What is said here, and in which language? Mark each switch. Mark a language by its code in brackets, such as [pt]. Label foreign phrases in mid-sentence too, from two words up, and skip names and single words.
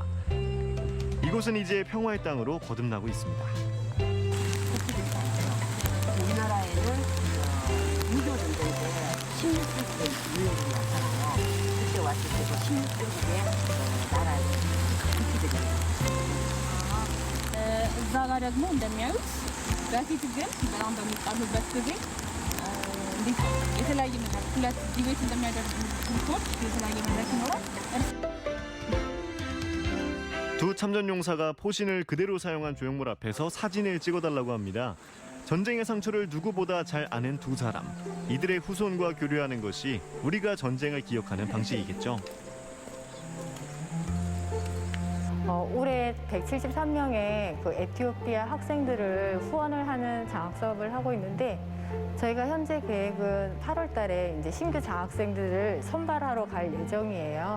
[ko] 이곳은 이제 평화의 땅으로 거듭나고 있습니다. 우리나라에는 유교들도 이제 16세기에 유행이 왔잖아요. 그때 왔을 때도 16세기에 나라에 국기들이 [am] እዛ ጋር ደግሞ እንደሚያዩት በፊት ግን በጣም በሚጣሉበት ጊዜ እንዴት የተለያየ መድረክ ሁለት ዲቤት እንደሚያደርጉ ግሩፖች የተለያየ መድረክ ይኖራል። [ko] 두 참전 용사가 포신을 그대로 사용한 조형물 앞에서 사진을 찍어달라고 합니다. 전쟁의 상처를 누구보다 잘 아는 두 사람. 이들의 후손과 교류하는 것이 우리가 전쟁을 기억하는 방식이겠죠. 올해 173명의 그 에티오피아 학생들을 후원을 하는 장학 사업을 하고 있는데 저희가 현재 계획은 8월 달에 이제 신규 장학생들을 선발하러 갈 예정이에요.